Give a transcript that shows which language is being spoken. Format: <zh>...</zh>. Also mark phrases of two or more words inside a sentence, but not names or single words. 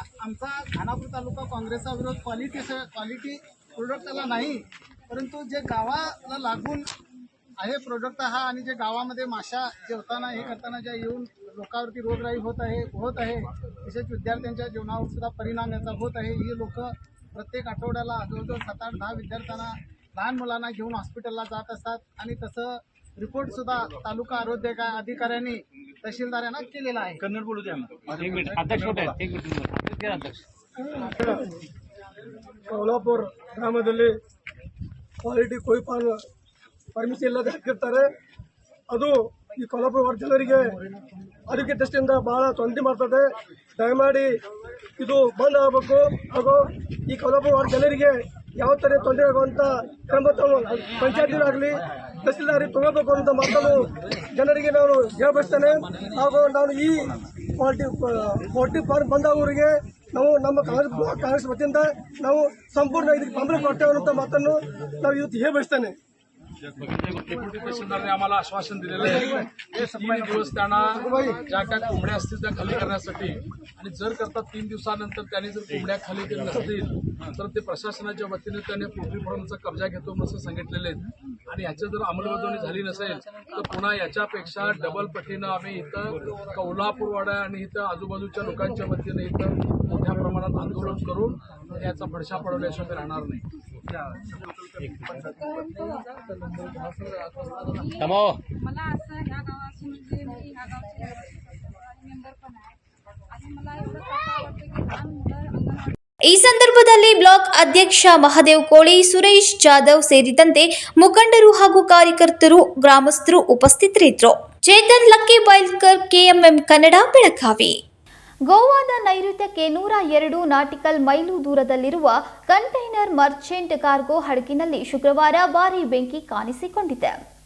<mr>आमचा खानापूर तालुका काँग्रेसचा विरोध</mr> <en>quality productला</en> <mr>नाही, परंतु जे गावाला लागून आहे प्रोडक्ट हा, आणि जे गावामध्ये माशा जेवताना हे करताना ज्या येऊन लोकांवरती रोगराई होत आहे तसेच विद्यार्थ्यांच्या जीवनावर सुद्धा परिणाम याचा होत आहे. ही लोक प्रत्येक आठवड्याला जवळजवळ 7-8-10 विद्यार्थ्यांना, लहान मुलांना घेऊन हॉस्पिटलला जात असतात. आणि तसं रिपोर्ट सुद्धा तालुका आरोग्य अधिकाऱ्यांनी तहसीलदारांना केलेला आहे. कन्नड बोलू द्या. अध्यक्ष</mr> <kn>ಕೌಲಾಪುರ ಗ್ರಾಮದಲ್ಲಿ ಕ್ವಾಲಿಟಿ ಕೊಯ್ ಪರ್ಮಿಷನ್ ಇಲ್ಲದೆ ಹಾಕಿರ್ತಾರೆ. ಅದು ಈ ಕೌಲಾಪುರ ವಾರ್ಡ್ ಜನರಿಗೆ ಆರೋಗ್ಯ ದೃಷ್ಟಿಯಿಂದ ಬಹಳ ತೊಂದರೆ ಮಾಡ್ತದೆ. ದಯಮಾಡಿ ಇದು ಬಂದ್ ಆಗಬೇಕು. ಹಾಗೂ ಈ ಕೌಲಾಪುರ ವಾರ್ಡ್ ಜನರಿಗೆ ಯಾವ ಥರ ತೊಂದರೆ ಆಗುವಂಥ ಕ್ರಮ ಪಂಚಾಯತಿನಾಗಲಿ ತಹಸೀಲ್ದಾರಿ ತಗೋಬೇಕು ಅಂತ ಮಾತನ್ನು ಜನರಿಗೆ ನಾನು ಹೇಳ್ಬಯಸ್ತೇನೆ. ಹಾಗೂ ನಾನು ಈ</kn> <en>poultry farm</en> <kn>ಬಂದಾಗೋರಿಗೆ ನಾವು ನಮ್ಮ ಕಾಂಗ್ರೆಸ್ ವತಿಯಿಂದ ನಾವು ಸಂಪೂर्ण ಇದಕ್ಕೆ ಬೆಂಬಲ ಕೊಡ್ತೇವೆ ಅನ್ನೋ ಮಾತನ್ನು ನಾವು ಇವತ್ತು ಹೇಳ್ಬಯಸ್ತೇನೆ.</kn> <mr>डेप्युटी तहसीलदारने आम्हाला आश्वासन दिलेलं आहे की 3 दिवस त्यांना ज्या काय कोंबड्या असतील त्या खाली करण्यासाठी, आणि जर करता 3 दिवसानंतर त्यांनी जर कोंबड्या खाली केल्या नसतील तर ते प्रशासनाच्या वतीने त्याने</mr> <en>poultry farmचा</en> <mr>कब्जा घेतो असं सांगितलेले आहेत. आणि याची जर अंमलबजावणी झाली नसेल तर पुन्हा याच्यापेक्षा डबल पटीनं आम्ही इथं कौलापूरवाडा आणि इथं आजूबाजूच्या लोकांच्या वतीने इथं मोठ्या प्रमाणात आंदोलन करून याचा फडशा पडवल्याशिवाय राहणार नाही. मला असं ह्या गावाची म्हणजे मी ह्या गावची मेंबर पण आहे आणि मला एवढं वाटतं की लहान मुलं अंगणवाडी.</mr> <kn>ಈ ಸಂದರ್ಭದಲ್ಲಿ ಬ್ಲಾಕ್ ಅಧ್ಯಕ್ಷ ಮಹದೇವ್ ಕೋಳಿ, ಸುರೇಶ್ ಜಾಧವ್ ಸೇರಿದಂತೆ ಮುಖಂಡರು ಹಾಗೂ ಕಾರ್ಯಕರ್ತರು, ಗ್ರಾಮಸ್ಥರು ಉಪಸ್ಥಿತರಿದ್ದರು. ಚೇತನ್ ಲಕ್ಕಿ ಬೈಲ್ಕರ್, KMM ಕನ್ನಡ, ಬೆಳಗಾವಿ. ಗೋವಾದ ನೈಋತ್ಯಕ್ಕೆ 102 ನಾಟಿಕಲ್ ಮೈಲು ದೂರದಲ್ಲಿರುವ ಕಂಟೈನರ್ ಮರ್ಚೆಂಟ್ ಕಾರ್ಗೋ ಹಡಗಿನಲ್ಲಿ ಶುಕ್ರವಾರ ಭಾರೀ ಬೆಂಕಿ ಕಾಣಿಸಿಕೊಂಡಿದೆ.</kn>